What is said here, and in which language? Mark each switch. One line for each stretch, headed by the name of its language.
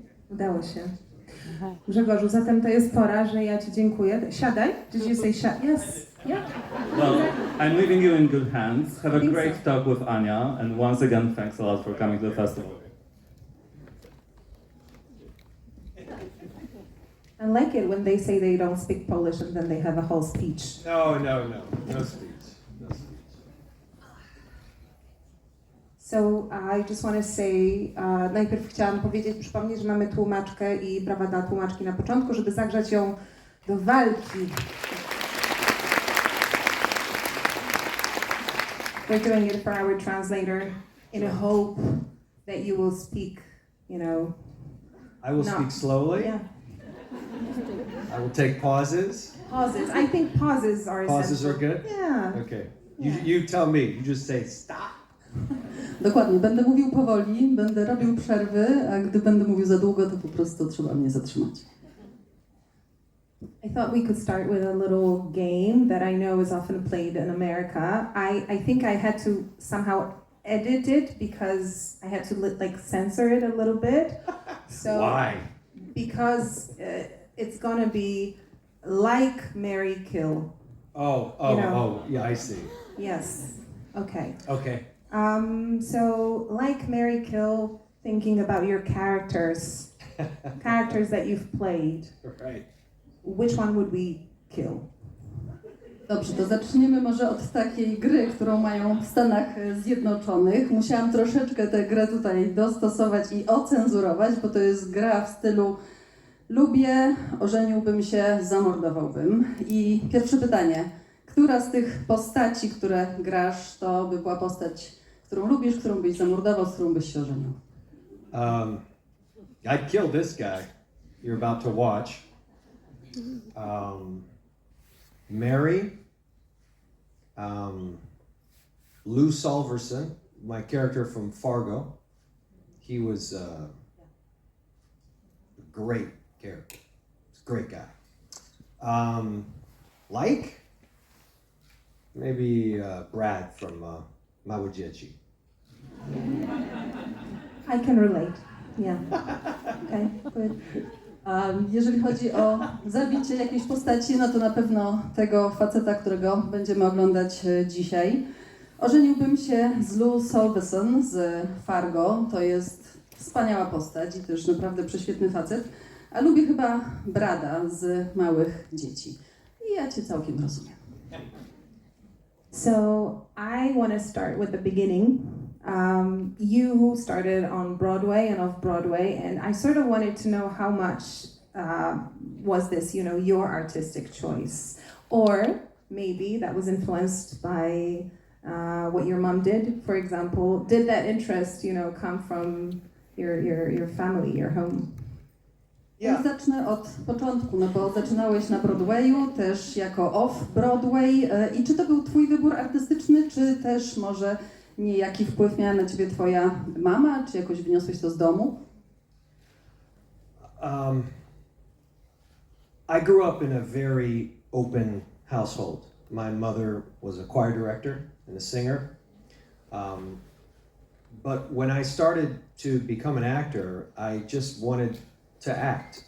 Polish: Udało się. Grzegorzu, zatem to jest pora, że ja Ci dziękuję. Siadaj.
English: Did you say yes? Yeah. Well, I'm leaving you in good hands. Have a think great so. talk with Anya, and once again, thanks a lot for coming to the festival. I like it when they say they don't speak Polish and then they have a whole speech. No speech. No speech. So I just want to say,
Polish: najpierw chciałam przypomnieć, że mamy tłumaczkę i brawa dla tłumaczki na początku, żeby zagrzać ją do walki.
English: We're doing it for our translator in a hope that you will speak, I will speak slowly. Yeah. I will take pauses. Pauses. I think pauses are Pauses essential. are good? Yeah. Okay. You tell me. You just say stop.
Polish: Dokładnie, będę mówił powoli, będę robił przerwy, a gdy będę mówił za długo, to po prostu trzeba mnie zatrzymać.
English: I thought we could start with a little game that I know is often played in America. I think I had to somehow edit it because I had to like censor it a little bit. So Why? because it's gonna be like, marry, kill. Yeah, I see. Yes. Okay. Okay. So like, marry, kill, thinking about your characters that you've played. Right. Which one would we kill?
Polish: Dobrze, to zaczniemy może od takiej gry, którą mają w Stanach Zjednoczonych. Musiałam troszeczkę tę grę tutaj dostosować i ocenzurować, bo to jest gra w stylu lubię, ożeniłbym się, zamordowałbym. I pierwsze pytanie, która z tych postaci, które grasz, to by była postać, którą lubisz, którą byś zamordował, z którą byś się ożenił?
English: I'd kill this guy you're about to watch. Mary, Lou Solverson, my character from Fargo. He was a great character. He's a great guy. Like, maybe Brad from Małe Dzieci. I can relate. Yeah. Okay, good.
Polish: A jeżeli chodzi o zabicie jakiejś postaci, no to na pewno tego faceta, którego będziemy oglądać dzisiaj. Ożeniłbym się z Lou Solverson z Fargo. To jest wspaniała postać i też naprawdę prześwietny facet. A lubię chyba Brada z Małych Dzieci. I ja Cię całkiem rozumiem.
English: So I want to start with the beginning. You started on Broadway and off Broadway, and I sort of wanted to know how much was this, your artistic choice, or maybe that was influenced by what your mom did. For example, did that interest, come from your family, your home?
Polish: Ja zacznę od początku, no bo zaczynałeś na Broadwayu, też jako off-Broadway. I czy to był Twój wybór artystyczny, czy też może niejaki wpływ miała na Ciebie Twoja mama, czy jakoś wyniosłeś to z domu?
English: I grew up in a very open household. My mother was a choir director and a singer. But when I started to become an actor, I just wanted to act.